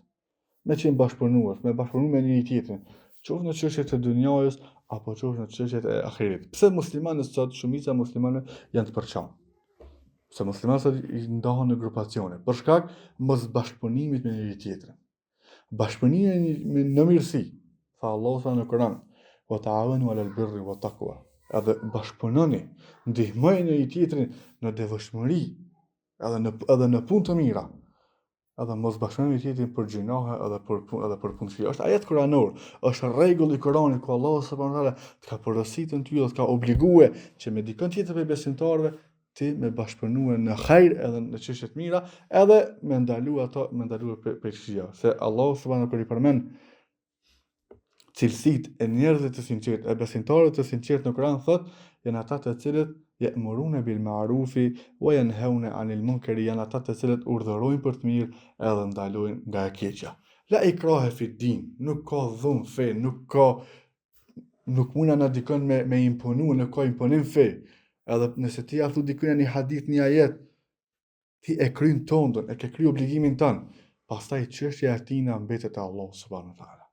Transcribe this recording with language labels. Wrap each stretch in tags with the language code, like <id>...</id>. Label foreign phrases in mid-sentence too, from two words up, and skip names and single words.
<sq>Me bashkëpunuar me njëri tjetrin. Qoftë në çështjet e dunjës apo qoftë në çështjet e ahiret. Pse muslimanët sot, shumica e muslimanëve janë të përçarë? Pse muslimanët sot i ndahen në grupacione për shkak mos bashkëpunimit me njëri tjetrin. Bashkëpunimi në mirësi. Tha Allahu sa në Kur'an:</sq> <ar>"وتعاونوا على البر والتقوى."</ar> <sq>Edhe bashkëpunoni, ndihmojeni njëri tjetrin në devotshmëri, edhe në punë të mira. Edhe mos bashkëpunoni me tjetrin për gjinohe edhe për punë të këqija. Është ajet kuranor, është rregull i Kuranit ku Allahu</sq> <ar>سبحانه وتعالى</ar> <sq>të ka porositur ty dhe të ka obliguar që me dikën tjetër prej besimtarëve ti me bashkëpunuar në hajër edhe në çështje të mira, edhe me ndaluar prej këqija. Se Allahu</sq> <ar>سبحانه وتعالى</ar> <sq>i përmend cilësitë e njerëzve të sinqertë, e besimtarëve të sinqertë në Kur'an thotë, janë ata të cilët</sq> <ar>يأمرون بالمعروف وينهون عن المنكر,</ar> <sq>janë ata të cilët urdhërojnë për të mirë edhe ndalojnë nga e keqja.</sq> <ar>لا إكراه في دين,</ar> <sq>nuk ka dhunë fe, nuk mundna na dikon me imponu, nuk ka imponim fe. Edhe nëse ti ja thu dikujt një hadith, një ajet, ti e kryen tondën, e ke kryer obligimin tënd. Pastaj çështja e tina mbetet te Allahu</sq> <ar>سبحانه وتعالى.</ar>